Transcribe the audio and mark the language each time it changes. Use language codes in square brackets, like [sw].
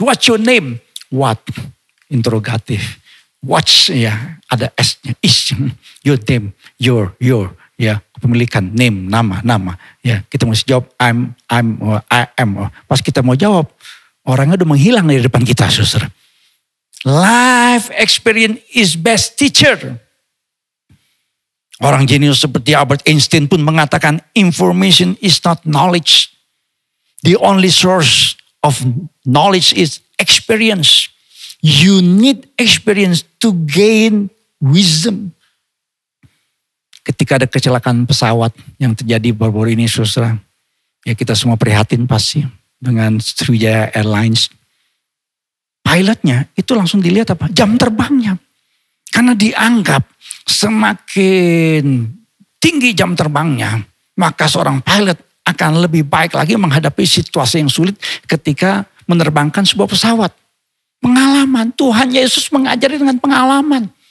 [en] What's your name? What? Interrogatif. What's, [id] ya ada S-nya, [en] is. Your name, your. [id] Ya, kepemilikan, name, nama. Ya, kita mesti jawab [en] I am. [id] Pas kita mau jawab, orangnya udah menghilang dari depan kita, saudara. [en] Life experience is best teacher. [id] Orang jenius seperti Albert Einstein pun mengatakan [en] information is not knowledge. The only source of knowledge is experience. You need experience to gain wisdom. [id] Ketika ada kecelakaan pesawat yang terjadi baru-baru ini, saudara, ya kita semua prihatin pasti dengan Sriwijaya Airlines. Pilotnya itu langsung dilihat apa? Jam terbangnya. Karena dianggap semakin tinggi jam terbangnya, maka seorang pilot akan lebih baik lagi menghadapi situasi yang sulit ketika menerbangkan sebuah pesawat. Pengalaman, Tuhan Yesus mengajari dengan pengalaman.